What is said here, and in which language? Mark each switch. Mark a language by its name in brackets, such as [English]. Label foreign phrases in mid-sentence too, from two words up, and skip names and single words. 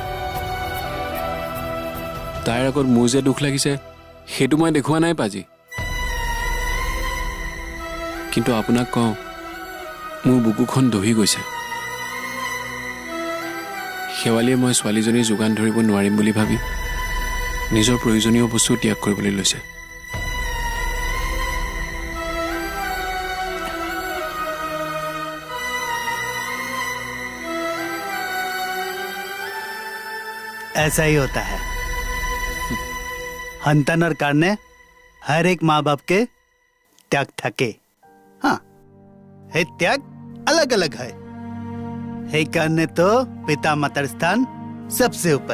[Assamese] তাইৰ আগত মোৰ যে দুখ লাগিছে সেইটো মই দেখুওৱা নাই পাজি। কিন্তু আপোনাক কওঁ, মোৰ বুকুখন দহি গৈছে। শেৱালীয়ে মই ছোৱালীজনীৰ যোগান ধৰিব নোৱাৰিম বুলি ভাবি নিজৰ প্ৰয়োজনীয় বস্তু ত্যাগ কৰিবলৈ লৈছে। [Hindi] ऐसा ही होता है। [Assamese] সন্তানৰ কাৰণে [Hindi] हर एक माँ बाप के त्याग [Assamese] থাকে। [Hindi] हाँ, हे त्याग अलग अलग है। [Assamese] সেইকাৰণে তো পিতা মাতাৰ স্থান [Hindi] सबसे ऊपर।